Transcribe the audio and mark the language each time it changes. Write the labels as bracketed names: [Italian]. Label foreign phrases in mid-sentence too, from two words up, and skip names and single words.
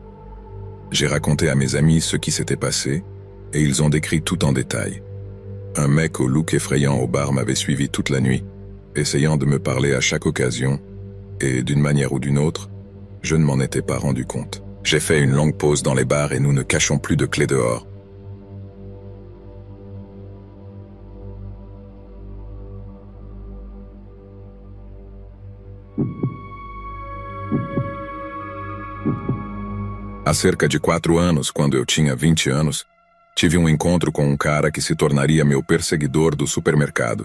[French] J'ai raconté à mes amis ce qui s'était passé et ils ont décrit tout en détail. Un mec au look effrayant au bar m'avait suivi toute la nuit, essayant de me parler à chaque occasion, et d'une manière ou d'une autre, je ne m'en étais pas rendu compte. J'ai fait une longue pause dans les bars et nous ne cachons plus de clés dehors. [Portuguese] Há cerca de 4 anos, quando eu tinha 20 anos, tive encontro com cara que se tornaria meu perseguidor do supermercado.